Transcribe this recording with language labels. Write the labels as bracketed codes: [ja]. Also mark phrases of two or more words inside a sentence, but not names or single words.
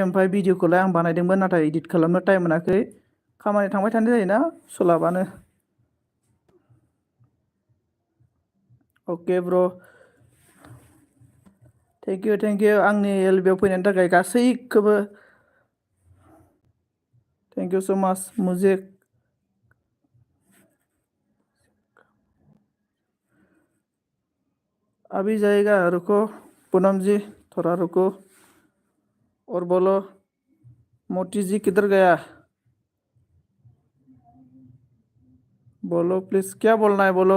[brx] ओमफ्राय भिडिअखौलाय आं बानायदोंमोन, नाथाय इदिट खालामनो टाइम मोनाखै। खामानि थांबाय थानाय जायोना, सोलाबानो। [en] okay bro', thank you [brx] आंनि एलबिआव फैनायनि थाखाय गासैखौबो। [en] thank you so much. [hi] मुझे अभी जाएगा, रुको पूनम जी, थोड़ा रुको और बोलो। मोती जी किधर गया? बोलो प्लीज, क्या बोलना है बोलो।